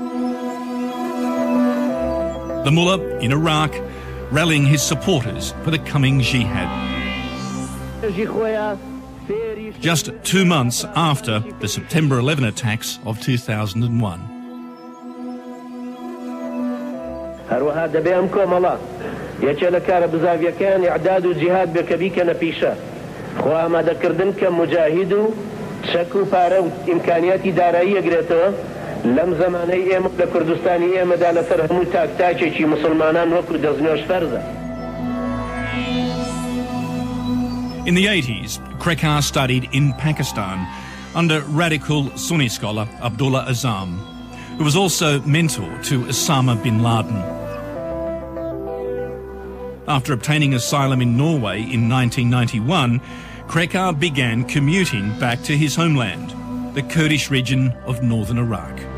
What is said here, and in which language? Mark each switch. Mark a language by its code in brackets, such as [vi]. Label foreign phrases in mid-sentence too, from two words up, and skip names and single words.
[en] The mullah in Iraq rallying his supporters for the coming jihad. Just 2 months after the September 11 attacks of 2001. [ckb] هەروەها دەبێ ئەم کۆمەڵە یەکێ لە کارە بزاویەکان ئیعداد و جیهاد بێ کە بیکەنە پیشە خۆ ئامادەکردن کە مجاهید و شەک و پارە و ئیمکانیاتی دارایی ئەگرێتەوە لەم زەمانەی ئێمە لە کوردستانی ئێمەدا لەسەر هەموو تاکتاکێکی مسلمانان وەکو دەستنوێژ فەرزە. [en] In the 80s, Krekar studied in Pakistan under radical Sunni scholar Abdullah Azzam, who was also mentor to Osama bin Laden. After obtaining asylum in Norway in 1991, Krekar began commuting back to his homeland, the Kurdish region of northern Iraq.